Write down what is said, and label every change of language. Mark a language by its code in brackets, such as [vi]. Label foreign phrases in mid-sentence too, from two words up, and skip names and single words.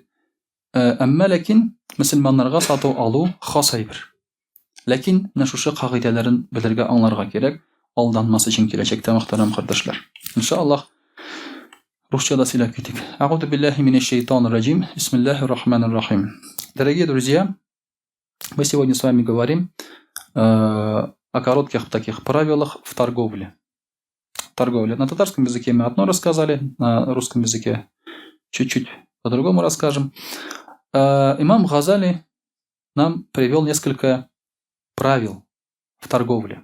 [tt] Әмма ләкин мөселманнарга сатып алу хас әйбер. Ләкин менә шушы кагыйдәләрен белергә, аңларга кирәк, алданмас өчен киләчәктә, мөхтәрәм кардәшләр. Иншаллаһ русчада сөйләп китик. [ar] أعوذ بالله من الشيطان الرجيم. بسم الله الرحمن الرحيم. [ru] Дорогие друзья, мы сегодня с вами говорим о коротких таких правилах в торговле. На татарском языке мы одно рассказали, на русском языке чуть-чуть по-другому расскажем. Имам Газали нам привел несколько правил в торговле.